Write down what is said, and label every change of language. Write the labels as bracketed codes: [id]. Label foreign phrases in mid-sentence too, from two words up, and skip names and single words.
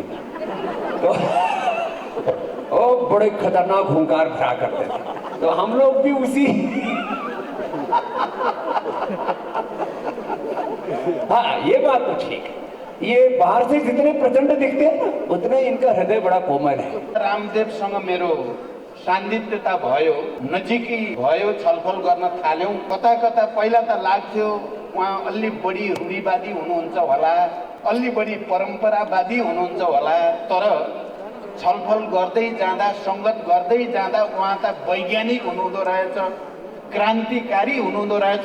[hi] तो ओ बड़े खतरनाक हुंकार भरा करते थे। तो हम लोग भी उसी हाँ ये बात तो ठीक है, ये बाहर से जितने प्रचंड दिखते हैं ना उतने इनका हृदय बड़ा कोमल है। [ne] रामदेवसँग मेरो सान्निध्यता भयो, नजिकै भयो, छलफल गर्न थाल्यौं। कता कता पहिला त लाग्थ्यो उहाँ अलि बढी रूढिवादी हुनुहुन्छ होला, अलि बढी परम्परावादी हुनुहुन्छ होला, तर छलफल गर्दै जाँदा, संगत गर्दै जाँदा उहाँ त वैज्ञानिक हुनुहुँदो रहेछ, क्रान्तिकारी हुनुहुँदो रहेछ।